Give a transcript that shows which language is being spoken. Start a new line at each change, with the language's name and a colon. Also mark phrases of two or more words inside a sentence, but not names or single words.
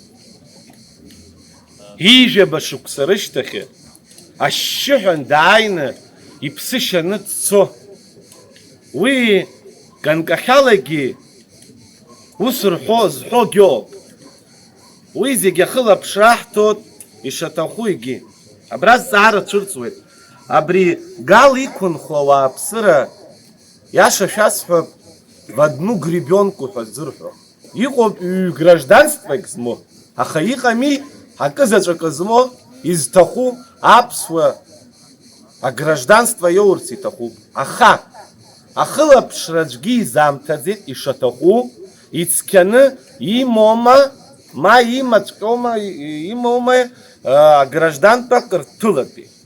Abkhazian: ижәаба шықәса рышьҭахьы, ашьшьыҳәан дааины иԥсы шьаны дцо, уи ганкахьалагьы ус зҳәогьы ауп. Уи зегьы ахылаԥшра ҳҭоит ишаҭаху егьи. Абра зҵаара цәырҵуеит. Абри гал иқәынхо ауааԥсыра, иаша шәасҳәап,
Russian: в одну гребенку
Abkhazian: ҳәа зырҳәо. Иҟоуп гражданствак змо, аха иҟами акызаҵәык змо, изҭаху аԥсуа агражданство иоурц иҭахуп. Аха ахылаԥшра аӡәгьы изаамҭаӡеит ишаҭаху, ицқьаны имоума, ма имоума аграждантәак рҭылатәи.